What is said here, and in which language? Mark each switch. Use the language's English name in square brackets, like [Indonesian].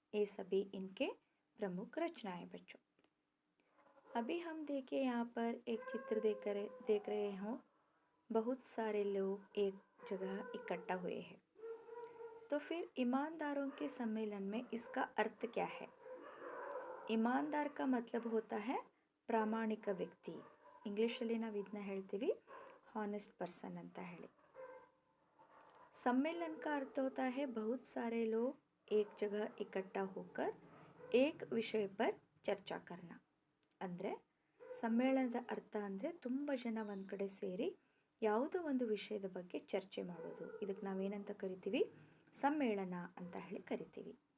[Hindi] ये सभी इनके प्रमुख रचनाएं बच्चों। अभी हम देखिए यहाँ पर एक चित्र देख रहे हो। बहुत सारे लोग एक जगह इकट्ठा हुए हैं। तो फिर ईमानदारों के सम्मेलन में इसका अर्थ क्या है? ईमानदार का मतलब होता है [Kannada] ಪ್ರಾಮಾಣಿಕ ವ್ಯಕ್ತಿ। ಇಂಗ್ಲೀಷಲ್ಲಿ ನಾವು ಇದನ್ನ ಹೇಳ್ತೀವಿ [English] honest person [Kannada] ಅಂತ ಹೇಳಿ। [Hindi] सम्मेलन का अर्थ होता है बहुत सारे लोग एक जगह इकट्ठा होकर एक विषय पर ಚರ್ಚಾ करना। [Kannada] ಅಂದರೆ ಸಮ್ಮೇಳನದ ಅರ್ಥ ಅಂದರೆ ತುಂಬ ಜನ ಒಂದು ಕಡೆ ಸೇರಿ ಯಾವುದೋ ಒಂದು ವಿಷಯದ ಬಗ್ಗೆ ಚರ್ಚೆ ಮಾಡೋದು। ಇದಕ್ಕೆ ನಾವೇನಂತ ಕರಿತೀವಿ? ಸಮ್ಮೇಳನ ಅಂತ ಹೇಳಿ ಕರಿತೀವಿ।